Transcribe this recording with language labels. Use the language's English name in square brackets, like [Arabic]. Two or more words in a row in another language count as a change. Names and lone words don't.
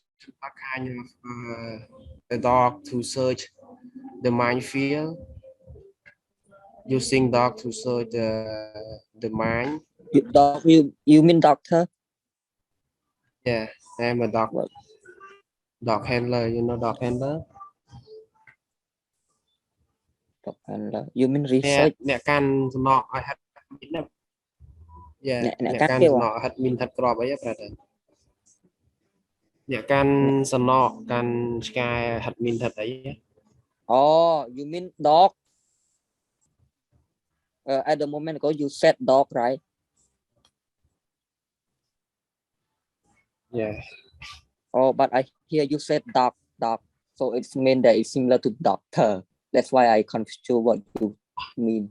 [English] detection dog kind of a dog to search the minefield, using dog to search the mine. You mean doctor? Yeah, I am a What dog handler. You know, dog handler. dog handler? You mean [Khmer] អ្នក [English] research? [Khmer] កាន់សំណក់ឲ្យហិតមីនណា Yeah អ្នក អ្នក កាន់ កាន់ គេ សំ វ៉ា ណក់ហិតមីនហិតក្របអីប្រហែលអ្នកកាន់សំណក់កាន់ឆ្កែហិតមីនហិតអី [English] Oh, you mean dog? At the moment ago, you said dog, right? Yeah. Oh, but I hear you said dog. So it's mean that it's similar to doctor. That's why I confused you what you mean.